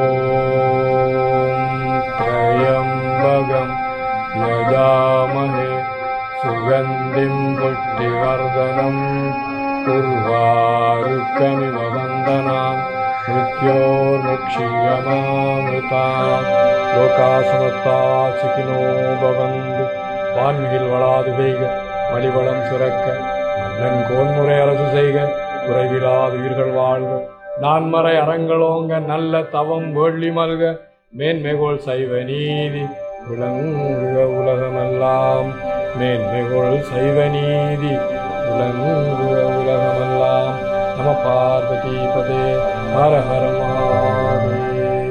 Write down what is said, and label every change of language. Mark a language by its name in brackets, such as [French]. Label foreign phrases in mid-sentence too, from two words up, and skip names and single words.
[Sanskrit] त्र्यम्बकं यजामहे सुगन्धिं पुष्टिवर्धनम् उर्वारुकमिव वन्दनान् मृत्योर्मुक्षीयमामृतात् लोकासमस्ता सुखिनो भवन्तु வான்மிகில் [Tamil] வளாது பெய்க மலிவளம் சுரக்க மன்னன் கோன்முறை அரசு செய்க குறைவிலாது உயிர்கள் வாழ்க நான்மறை அறங்களோங்க நல்ல தவம் வேள்வி மல்க மேன்மைகோள் சைவ நீதி விளங்குக உலகமெல்லாம் மேன்மைகோள் சைவ நீதி விளங்குக உலகமெல்லாம் [Sanskrit] नम पार्वती पते हर हर महादेव.